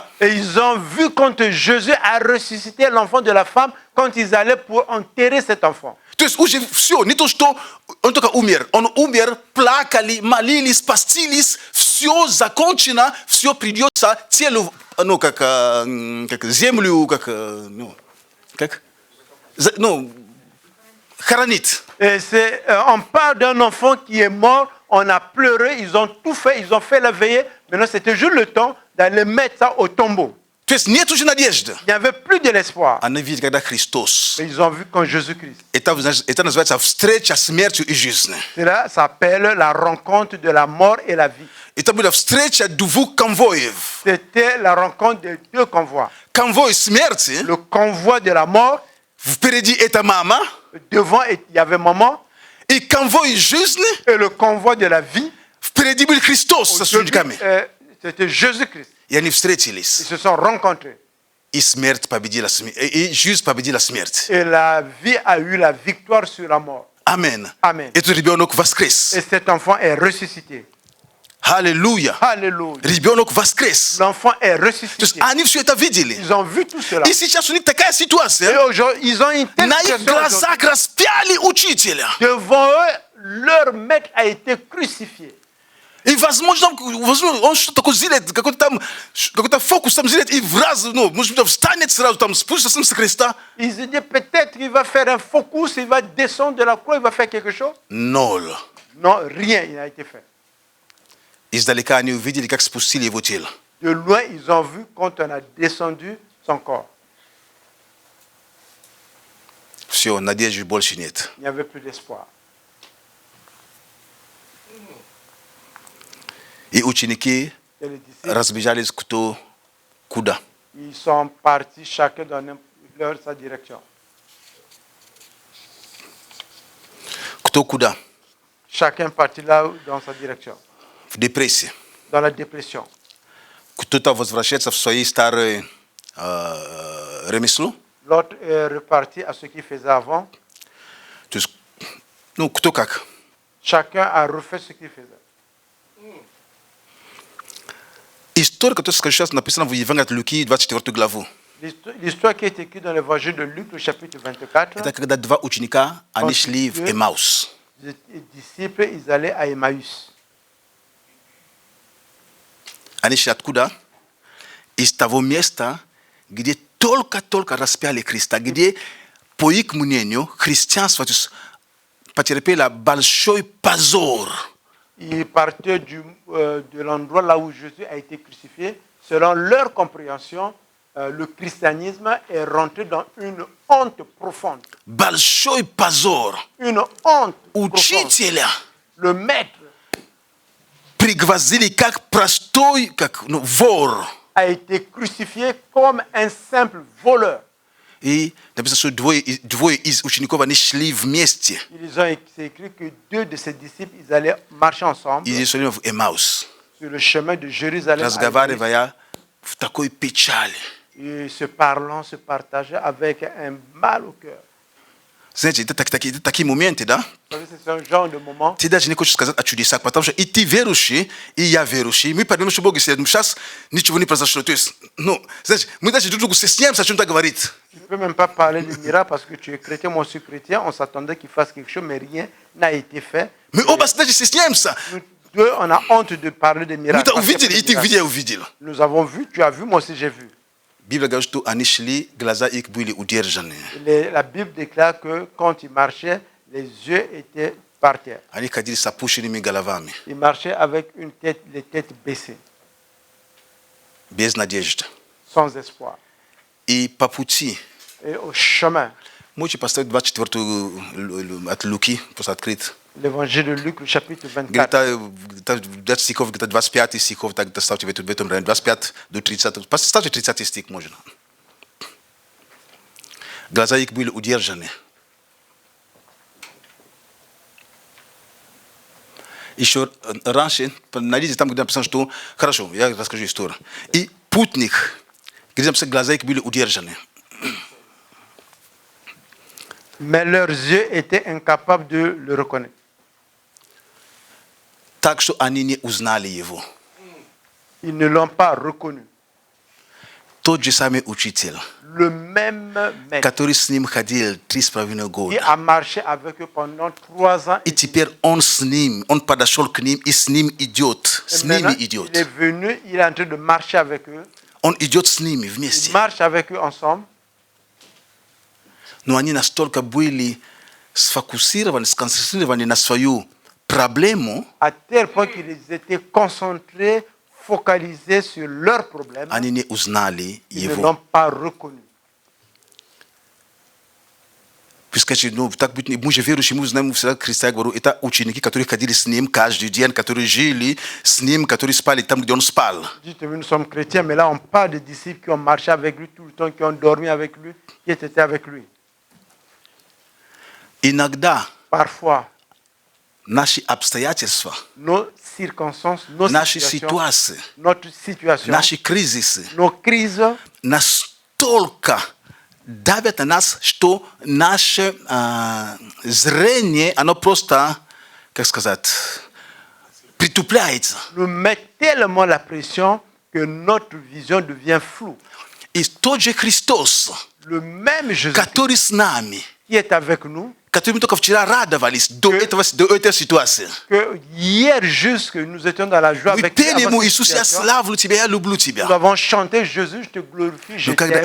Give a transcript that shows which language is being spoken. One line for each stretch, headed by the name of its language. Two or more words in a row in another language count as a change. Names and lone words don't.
French: Et ils ont vu quand Jésus a ressuscité l'enfant de la femme, quand ils allaient pour enterrer cet enfant.
Russian: То есть уже все, не то, что он только умер. Он умер, плакали, молились, постились, все закончено, все придется телу, ну, как землю, хоронить.
French: Et c'est, on parle d'un enfant qui est mort, on a pleuré, ils ont tout fait, ils ont fait la veillée. Maintenant, c'était juste le temps d'aller mettre ça au tombeau.
Russian: То есть нет уже надежды.
French: Il n'y avait plus de l'espoir.
Russian: Они видели, когда Христос.
French: Mais ils ont vu quand Jésus-Christ.
Russian: Это называется встреча смертью и жизни.
French: Cela s'appelle la rencontre de la mort et la vie.
Russian: Это была встреча двух конвоев.
French: C'était la rencontre de 2 convois.
Russian: Конвой смерти.
French: Le convoi de la mort.
Russian: Впереди это мама.
French: Devant, il y avait maman.
Russian: И конвой жизни.
French: Et le convoi de la vie.
Russian: Впереди был Христос со учениками.
French: C'était Jésus-Christ.
Russian: И они встретились.
French: Ils se sont rencontrés.
Russian: И смерть победила смерть. И жизнь победила смерть.
French: Et la vie a eu la victoire sur la mort.
Russian: Амен.
French: Amen.
Russian: Этот ребенок воскрес.
French: Et cet enfant est ressuscité. Halleluja. Halleluja.
Russian: Ребёнок воскрес.
French: L'enfant est ressuscité. Ils ont vu tout cela. Ici, Et aujourd'hui, ils ont une telle situation. Devant eux, leur maître a été crucifié.
Russian: I возможно, он что-то такое сделает, какой-то фокус там сделает, и в раз, может быть, встанет сразу, там спустится с креста.
French: Ils se disent peut-être qu'il va faire un focus, il va descendre de la croix, il va faire quelque chose. Nul. Non, rien n'a été fait.
Russian: Издалека они увидели, как спустили его тело.
French: De loin, ils ont vu quand on a descendu son corps.
Russian: Все, надежды больше нет.
French: Il n'y avait plus d'espoir.
Russian: И ученики разбежались кто куда.
French: Ils sont partis chacun dans sa direction.
Russian: Кто куда?
French: Chacun partit là dans sa direction.
Russian: В депрессии.
French: Dans la dépression.
Russian: Кто-то возвращается в свои старые ремесло.
French: L'autre est reparti à ce qu'il faisait avant.
Russian: То есть, кто как.
French: Chacun a refait ce qu'il faisait.
Russian: История, которая сейчас написана в Евангелии от Луки, 24 главу.
French: L'histoire qui est écrite dans l'évangile de Luc, le chapitre 24.
Russian: Это когда два ученика, они шли в Эмаус.
French: Les disciples, ils allaient à Emmaüs.
Russian: Они шли откуда? Из того места, где только распяли Христа, где, по их мнению, христианство потерпело большой позор.
French: Ils partaient de l'endroit là où Jésus a été crucifié. Selon leur compréhension, le christianisme est rentré dans une honte profonde.
Russian: Большой позор.
French: Une honte
Russian: Учителя.
French: Le maître
Russian: пригвоздили как простой, как вор.
French: A été crucifié comme un simple voleur.
Russian: И написано, что двое из учеников они шли вместе.
French: C'est écrit que deux de ses disciples, ils allaient marcher ensemble.
Russian: Ils шли в Эмаус.
French: Sur le chemin de Jérusalem.
Russian: Разговаривая в такой печали.
French: Et se parlant, se partageaient avec un mal au cœur.
Russian: Знаете, это такие моменты, да?
French: C'est un genre de moment.
Russian: Ты даже не хочешь сказать о чудесах, потому что и ты верующий, и я верующий. Мы понимаем, что Бог исцеляет. Сейчас ничего не произошло. То есть, знаете, мы даже друг другу стесняемся о чем-то говорить.
French: Tu ne peux même pas parler de miracle parce que tu es chrétien, moi je suis chrétien. On s'attendait qu'il fasse quelque chose, mais rien n'a été fait.
Russian: Мы оба даже стесняемся.
French: Nous deux, on a honte de parler de miracles. Nous avons vu, tu as vu, moi aussi j'ai vu.
Russian: Библия говорит, что они шли, глаза их были удержаны.
French: La Bible déclare que quand ils marchaient, les yeux étaient par terre.
Russian: Они ходили с опущенными головами.
French: Ils marchaient avec les têtes baissées.
Russian: Без надежды.
French: Sans espoir.
Russian: И по пути.
French: Et au chemin.
Russian: Можете поставить 24 от Луки, просто открыть.
French: L'évangile de Luc, le chapitre 24.
Russian: Где-то стихов, где-то 25 стихов, так ставьте в этом районе, 25 до 30. Поставьте 30 стих, можно. Глаза их были удержаны. Еще раньше, найдите там, где написано, что... Хорошо, я расскажу историю. И путник, где написано, глаза их были удержаны.
French: Mais leurs yeux étaient incapables de le reconnaître.
Russian: Так что они не узнали его.
French: Ils ne l'ont pas reconnu.
Russian: Тот же самый учитель,
French: le même maître,
Russian: который с ним ходил 3,5 года.
French: Il a marché avec eux pendant 3 ans.
Russian: И теперь он с ним, он подошел к ним и с ним идет. С ними идет.
French: Il est venu, il est en train de marcher avec eux.
Russian: Он идет с ними вместе.
French: Il marche avec eux ensemble.
Russian: Но они настолько были сфокусированы, сконцентрированы на свою проблему,
French: à tel point qu'ils étaient concentrés, focalisés sur leurs problèmes.
Russian: Они не узнали
French: ils
Russian: его.
French: ne l'ont pas reconnu.
Russian: Вы скажете, так быть, мы же верующие, мы знаем всегда Христа, я говорю, это ученики, которые ходили с ним каждый день, которые жили с ним, которые спали там, где он спал.
French: Dites-moi, nous sommes chrétiens, mais là on parle de disciples qui ont marché avec lui tout le temps, qui ont dormi avec lui, qui étaient avec lui.
Russian: Иногда
French: parfois,
Russian: наши обстоятельства,
French: nos circonstances, nos
Russian: наши
French: situations,
Russian: ситуации,
French: notre situation,
Russian: наши кризисы,
French: nos crises
Russian: настолько давят на нас, что наше зрение, оно просто, как сказать,
French: nous met tellement la pression que notre vision devient floue. Le même Jésus qui est avec nous, que hier juste que nous étions dans la joie avec lui, nous avons chanté Jésus, je te glorifie, je t'aime.